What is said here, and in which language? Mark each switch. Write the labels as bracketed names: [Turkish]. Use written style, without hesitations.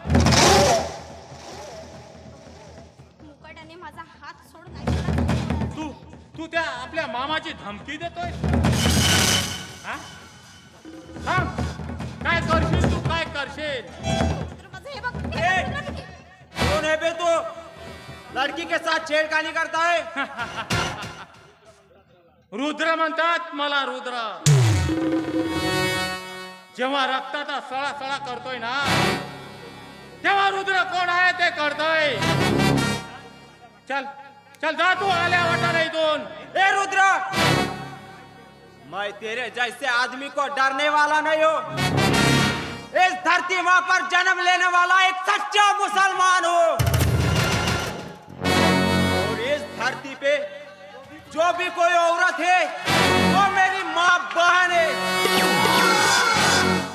[Marathi] मुकाट्याने माझा हात सोड, नाही तू त्या आपल्या मामाची धमकी देतोय. सांग, काय करशील तू, काय करशील? हे बघ, [Hindi] कौन है बे तू? लड़की के साथ छेड़खानी करता है. [Marathi] रुद्र म्हणतात मला, रुद्र. जेव्हा रक्ताचा सळा करतोय ना, तेव्हा रुद्र कोण आहे ते कळतंय. चल जा तू आल्या वाटाने इथून. [Hindi] ए रुद्र, मैं तेरे जैसे आदमी को डरने वाला नहीं हूँ. इस धरती माँ पर जन्म लेने वाला एक सच्चा मुसलमान हूँ. और इस धरती पे जो भी कोई औरत है वो मेरी माँ बहन है.